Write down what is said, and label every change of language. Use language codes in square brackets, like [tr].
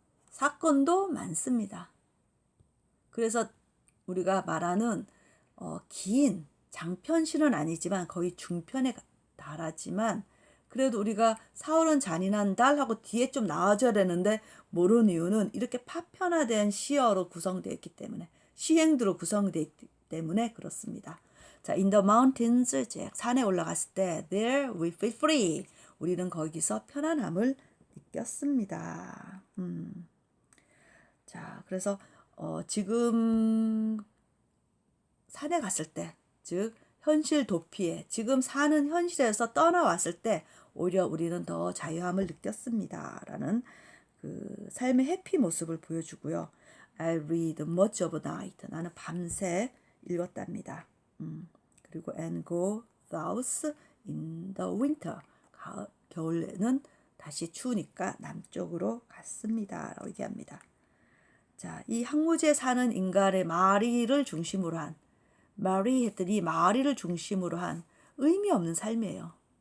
[ko] 사건도 많습니다. 그래서 우리가 말하는 긴 장편시는 아니지만 거의 중편에 달하지만 그래도 우리가 사흘은 잔인한 달 하고 뒤에 좀 나와줘야 되는데 모르는 이유는 이렇게 파편화된 시어로 구성되어 있기 때문에 시행도로 구성되어 있기 때문에 그렇습니다. [en] 자, in the mountains, [ko] 산에 올라갔을 때 [en] there we feel free. [ko] 우리는 거기서 편안함을 느꼈습니다. 자, 그래서 지금 산에 갔을 때, 즉 현실 도피에 지금 사는 현실에서 떠나왔을 때 오히려 우리는 더 자유함을 느꼈습니다. 라는 그 삶의 해피 모습을 보여주고요. [en] I read much of night. [ko] 나는 밤새 읽었답니다. 그리고 [en] and go south in the winter. [ko] 겨울에는 다시 추우니까 남쪽으로 갔습니다. 라고 얘기합니다. 자, 이 항무지에 사는 인간의 마리를 중심으로 한, 마리 했더니 마리를 중심으로 한 의미 없는 삶이에요.